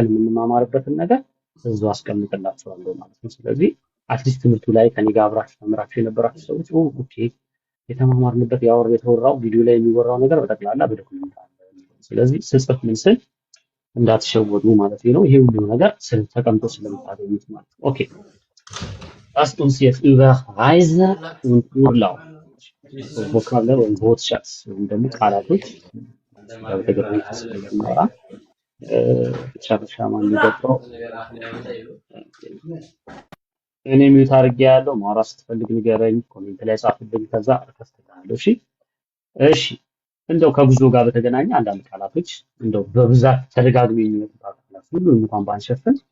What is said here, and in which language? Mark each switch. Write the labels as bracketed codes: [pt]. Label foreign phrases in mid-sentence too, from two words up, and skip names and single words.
[am] የምንማማርበትን ነገር እዛው አስቀምጥላችኋለሁ ማለት ነው። ስለዚህ አትሊስት ትምህርቱ ላይ ከኔ ጋር አብራችሁ ተምራችሁ የነበራችሁ ሰዎች ኦኬ የተማማርንበት የተወራው ቪዲዮ ላይ የሚወራው ነገር በጠቅላላ በዶክመንት አለ። ስለዚህ ስጽፍ ምን ስል እንዳትሸወዱ ማለት ነው። ይሄ ሁሉ ነገር ተቀምጦ ስለምታገኙት ማለት ነው። ኦኬ [de] lasst uns jetzt über Reise und Urlaub [am] ቮካብለር ወይም ቦትሻትስ ወይም ደግሞ ቃላቶች በተገናኘ ስለምናወራ ጨርሻ ማን ይገባው እኔ ሚውት አድርጌ ያለው ማውራት ስትፈልግ ንገረኝ፣ ኮሜንት ላይ ጻፍልኝ፣ ከዛ አከፍታለሁ። እሺ እንደው ከጉዞ ጋር በተገናኘ አንዳንድ ቃላቶች እንደው በብዛት ተደጋግመው የሚመጡ ቃላት ሁሉ እንኳን ባንሸፍን